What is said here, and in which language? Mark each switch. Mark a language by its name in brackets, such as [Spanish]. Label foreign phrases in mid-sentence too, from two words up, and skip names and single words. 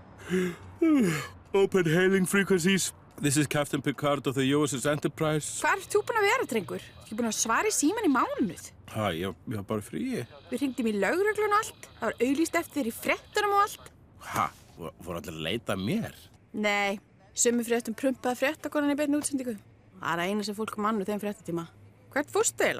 [English] Open hailing frequencies. This is Captain Picard of the USS Enterprise. [Icelandic] Hvar ert þú búin að vera, drengur? Ég búin að svara í síman í mánuð. Ég var bara frí. Við hringdum í lögreglun og allt. Það var auglýst eftir þér í fréttunum og allt. Voru allir að leita að mér? Nei, sömu fréttum prumpaði fréttakonan í beinni útsendingu. Það er eina sem fólk mann úr þeim fréttatíma. Hvert fórstu eiginlega?